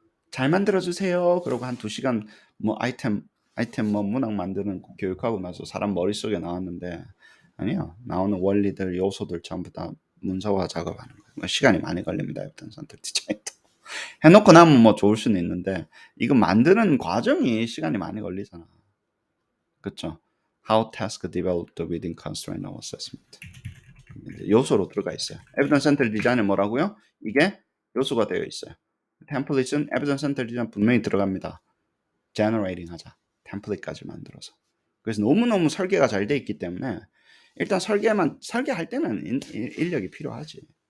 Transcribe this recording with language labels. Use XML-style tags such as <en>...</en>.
<ko>잘 만들어주세요. 그러고 한 2시간 뭐 아이템 뭐 문학 만드는 거 교육하고 나서 사람 머릿속에 나왔는데, 아니요. 나오는 원리들, 요소들 전부 다 문서화 작업하는 거예요. 뭐 시간이 많이 걸립니다. 어떤 선택 디자인도. 해놓고 나면 뭐 좋을 수는 있는데 이거 만드는 과정이 시간이 많이 걸리잖아. 그렇죠?</ko> <en>How task developed within constraint of assessment.</en> <ko>요소로 들어가 있어요. 에비던스 센터 디자인은 뭐라고요? 이게 요소가 되어 있어요. 템플릿은 에비던스 센터 디자인 분명히 들어갑니다. generating 하자. 템플릿까지 만들어서. 그래서 너무너무 설계가 잘 돼 있기 때문에 일단 설계할 때는 인력이 필요하지.</ko>